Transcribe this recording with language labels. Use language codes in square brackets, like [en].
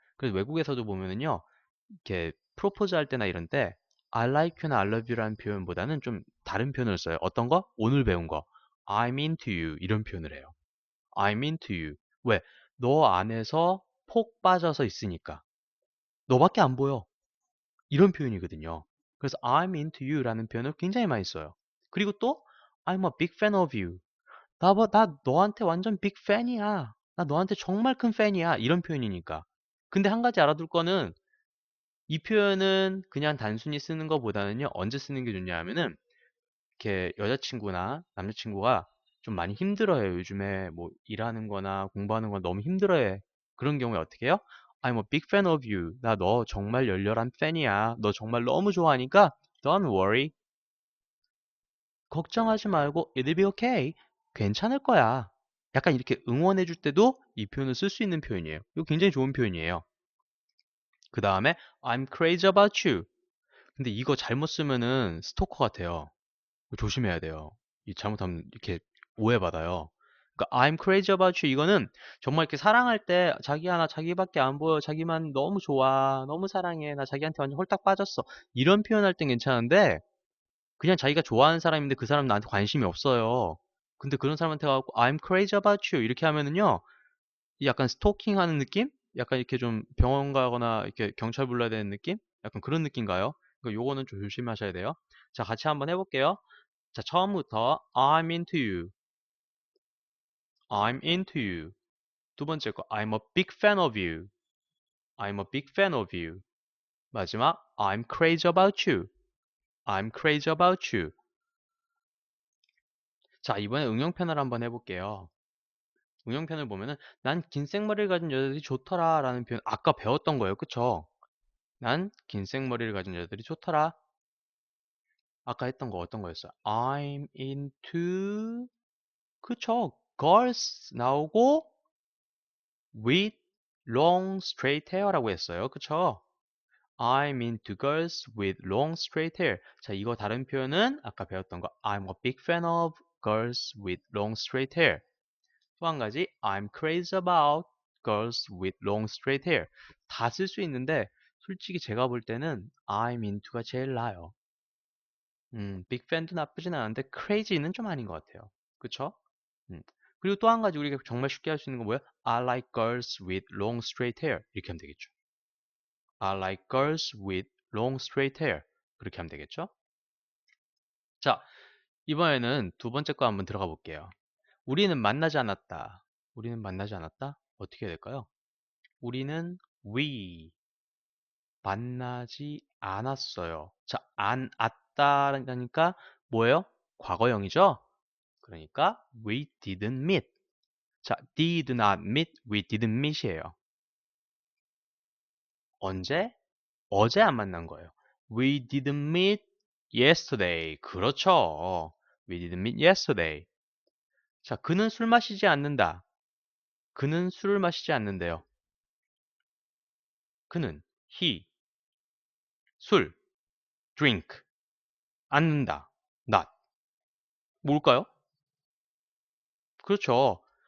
[ko] 그래서 외국에서도 보면은요, 이렇게 프로포즈 할 때나 이런 때 [en] I like you [ko] 나 [en] I love you [ko] 라는 표현보다는 좀 다른 표현을 써요. 어떤 거? 오늘 배운 거. [en] I'm into you [ko] 이런 표현을 해요. [en] I'm into you. [ko] 왜? 너 안에서 폭 빠져서 있으니까. 너밖에 안 보여. 이런 표현이거든요. 그래서 [en] I'm into you [ko] 라는 표현을 굉장히 많이 써요. [en] 그리고 또 I'm a big fan of you. [ko] 나 너한테 완전 빅 팬이야. 나 너한테 정말 큰 팬이야. 이런 표현이니까. 근데 한 가지 알아둘 거는 이 표현은 그냥 단순히 쓰는 것보다는요. 언제 쓰는 게 좋냐 하면은 이렇게 여자친구나 남자친구가 좀 많이 힘들어해요. 요즘에 뭐 일하는 거나 공부하는 거 너무 힘들어해. 그런 경우에 어떻게 해요? [en] I'm a big fan of you. [ko] 나 너 정말 열렬한 팬이야. 너 정말 너무 좋아하니까 [en] don't worry. [ko] 걱정하지 말고 [en] it'll be okay. [ko] 괜찮을 거야. 약간 이렇게 응원해 줄 때도 이 표현을 쓸 수 있는 표현이에요. 이거 굉장히 좋은 표현이에요. 그 다음에 [en] I'm crazy about you. [ko] 근데 이거 잘못 쓰면은 스토커 같아요. 조심해야 돼요. 이 잘못하면 이렇게 오해받아요. 그러니까 [en] I'm crazy about you [ko] 이거는 정말 이렇게 사랑할 때 자기야 나 자기밖에 안 보여. 자기만 너무 좋아. 너무 사랑해. 나 자기한테 완전 홀딱 빠졌어. 이런 표현할 땐 괜찮은데 그냥 자기가 좋아하는 사람인데 그 사람 나한테 관심이 없어요. 근데 그런 사람한테 가고 [en] I'm crazy about you [ko] 이렇게 하면은요. 이 약간 스토킹 하는 느낌? 약간 이렇게 좀 병원 가거나 이렇게 경찰 불러야 되는 느낌? 약간 그런 느낌 가요. 그러니까 요거는 좀 조심하셔야 돼요. 자, 같이 한번 해볼게요. 자, 처음부터 [en] I'm into you. I'm into you. [ko] 두 번째 거 [en] I'm a big fan of you. I'm a big fan of you. [ko] 마지막 [en] I'm crazy about you. I'm crazy about you. [ko] 자, 이번에 응용편을 한번 해볼게요. 응용편을 보면은 난 긴 생머리를 가진 여자들이 좋더라 라는 표현 아까 배웠던 거예요. 그쵸? 난 긴 생머리를 가진 여자들이 좋더라. 아까 했던 거 어떤 거였어요? [en] I'm into [ko] 그쵸? [en] girls [ko] 나오고 [en] with long straight hair라고 했어요. [ko] 그쵸? [en] I'm into girls with long straight hair. [ko] 자, 이거 다른 표현은 아까 배웠던 거 [en] I'm a big fan of girls with long straight hair. [ko] 또 한 가지 [en] I'm crazy about girls with long straight hair. [ko] 다 쓸 수 있는데 솔직히 제가 볼 때는 [en] I'm into [ko] 가 제일 나아요. 빅 팬도 나쁘진 않은데 crazy는 좀 아닌 것 같아요. 그쵸? 음. 그리고 또 한 가지 우리가 정말 쉽게 할 수 있는 건 뭐예요? [en] I like girls with long straight hair. [ko] 이렇게 하면 되겠죠. [en] I like girls with long straight hair. [ko] 그렇게 하면 되겠죠? 자, 이번에는 두 번째 거 한번 들어가 볼게요. 우리는 만나지 않았다. 우리는 만나지 않았다? 어떻게 해야 될까요? 우리는 we 만나지 않았어요. 자, 안 왔다라니까 뭐예요? 과거형이죠? [en] 그러니까 we didn't meet. 자, did not meet, we didn't meet이에요. [ko] 언제? 어제 안 만난 거예요. [en] We didn't meet yesterday. [ko] 그렇죠. [en] We didn't meet yesterday. [ko] 자, 그는 술 마시지 않는다. 그는 술을 마시지 않는데요. 그는 he 술 drink 않는다. not 뭘까요? 그렇죠.